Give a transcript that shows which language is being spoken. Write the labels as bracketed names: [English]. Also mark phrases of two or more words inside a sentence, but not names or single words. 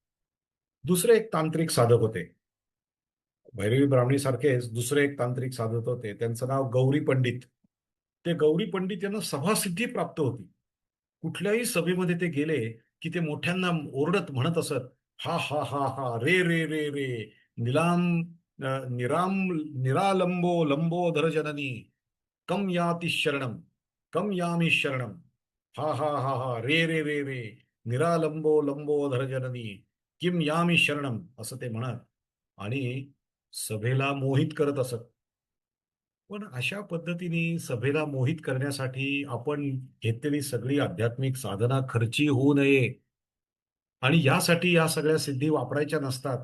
[Marathi] दुसरे एक तांत्रिक साधक होते, भैरवी ब्राह्मणी सारखेच दुसरे एक तांत्रिक साधक होते, त्यांचं नाव गौरी पंडित. ते गौरी पंडित यांना सभासिद्धी प्राप्त होती. कुठल्याही सभेमध्ये ते गेले की ते मोठ्यांना ओरडत म्हणत असत, हा हा हा हा, रे रे रे रे, [Sanskrit] निलाम निराम निरालंबो लंबोदर जननी, कम याति शरणम, कम यामी शरणम, हा हा हा हा, रे रे रे रे, निरालंबो लंबोदर जननी, किम यामी शरणम, [Marathi] असं ते म्हणत आणि सभेला मोहित करत असत. पण अशा पद्धतीने सभेला मोहित करण्यासाठी आपण घेतलेली सगळी आध्यात्मिक साधना खर्ची होऊ नये आणि यासाठी या सगळ्या सिद्धी वापरायच्या नसतात.